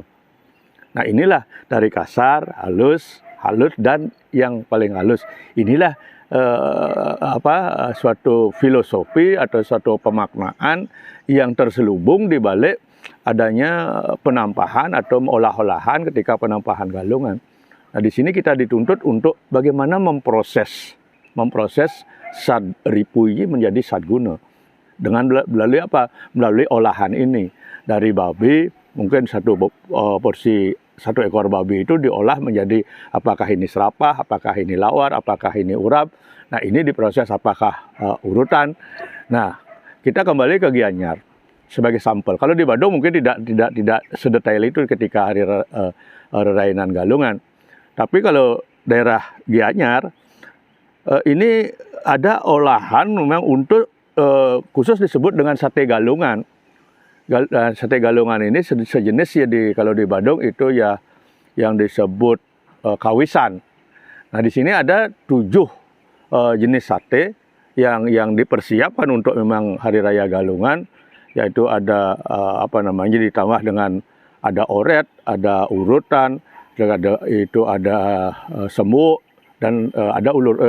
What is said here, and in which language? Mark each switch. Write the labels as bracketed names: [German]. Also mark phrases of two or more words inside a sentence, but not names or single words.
[Indonesian] Nah inilah dari kasar, halus, dan yang paling halus. Inilah suatu filosofi atau suatu pemaknaan yang terselubung di balik adanya penampahan atau olah-olahan ketika penampahan galungan. Nah di sini kita dituntut untuk bagaimana memproses sadripu ini menjadi sadguna. Melalui apa? Melalui olahan ini. Dari babi, mungkin satu ekor babi itu diolah menjadi apakah ini serapah, apakah ini lawar, apakah ini urap. Nah ini diproses apakah urutan. Nah kita kembali ke Gianyar sebagai sampel. Kalau di Badung mungkin tidak sedetail itu ketika hari rerainan galungan. Tapi kalau daerah Gianyar ini ada olahan memang untuk khusus disebut dengan sate galungan. Sate galungan ini sejenis ya kalau di Badung itu ya yang disebut kawisan. Nah di sini ada 7 jenis sate yang dipersiapkan untuk memang hari raya galungan, yaitu ada ditambah dengan ada oret, ada urutan, ada semuk, dan ada ulur.